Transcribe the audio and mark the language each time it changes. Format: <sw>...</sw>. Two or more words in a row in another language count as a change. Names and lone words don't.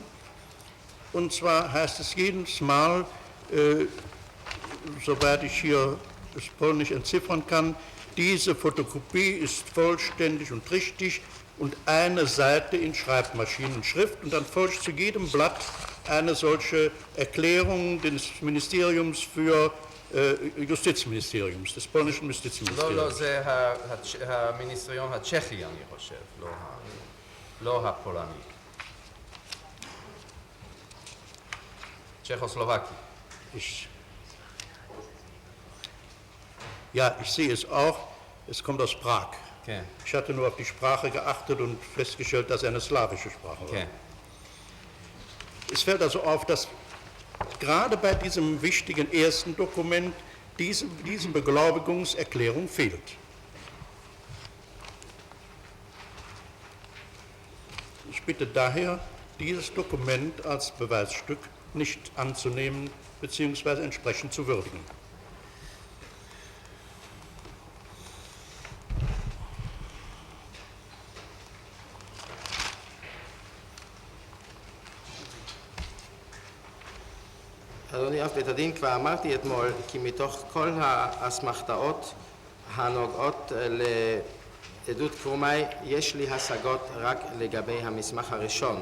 <de>Und zwar heißt es jedes Mal, soweit ich hier das Polnisch entziffern kann, diese Fotokopie ist vollständig und richtig und eine Seite in Schreibmaschinenschrift, und dann folgt zu jedem Blatt eine solche Erklärung des Ministeriums für Justizministeriums, des polnischen Justizministeriums.</de> <he>לא, זה המיניסטריון הצ'כי, אני חושב, לא הפולני. צ'כוסלובקי.</he> <de>Ja, ich sehe es auch, es kommt aus Prag. Okay. Ich hatte nur auf die Sprache geachtet und festgestellt, dass es eine slawische Sprache war. Okay. Es fällt also auf, dass gerade bei diesem wichtigen ersten Dokument diese Beglaubigungserklärung fehlt. Ich bitte daher, dieses Dokument als Beweisstück nicht anzunehmen bzw. entsprechend zu würdigen.</de> <he>אדוני אב בית הדין, כבר אמרתי אתמול כי מתוך כל האסמכתאות הנוגעות לעדות קרומאי יש לי השגות רק לגבי המסמך הראשון.</he>